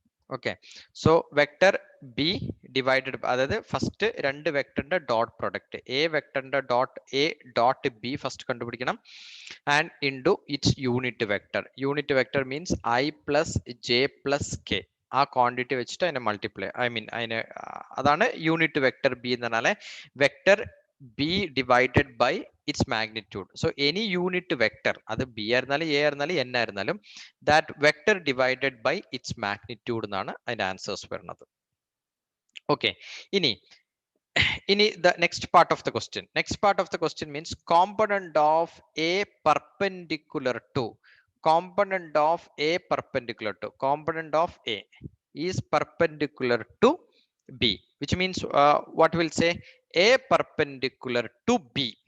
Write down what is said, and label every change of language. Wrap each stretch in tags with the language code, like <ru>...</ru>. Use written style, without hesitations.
<ml>Okay, so vector B divided by അതായത് first രണ്ട് വെക്ടറിന്റെ ഡോട്ട് പ്രൊഡക്റ്റ് A വെക്ടറിന്റെ dot A dot B first കണ്ടുപിടിക്കണം</ml> <en>and into its unit vector. Unit vector means I plus J plus K.</en> <ml>ആ quantity വെച്ചിട്ട് അതിനെ multiply അതിനെ അതാണ് യൂണിറ്റ് വെക്ടർ ബി എന്ന് പറഞ്ഞാൽ</ml> <en>Vector B divided by its magnitude. So any unit vector</en> <ml>അത് B ആയിരുന്നാലും എ ആയിരുന്നാലും എൻ ആയിരുന്നാലും</ml> <en>that vector divided by its magnitude</en> <ml>എന്നാണ് അതിന്റെ ആൻസേഴ്സ് വരുന്നത്. ഓക്കെ, ഇനി</ml> <en>the next part of the question. Next part of the question means component of A perpendicular to. Component of A perpendicular to. Component of A is perpendicular to B, which means what will say A perpendicular to B.</en>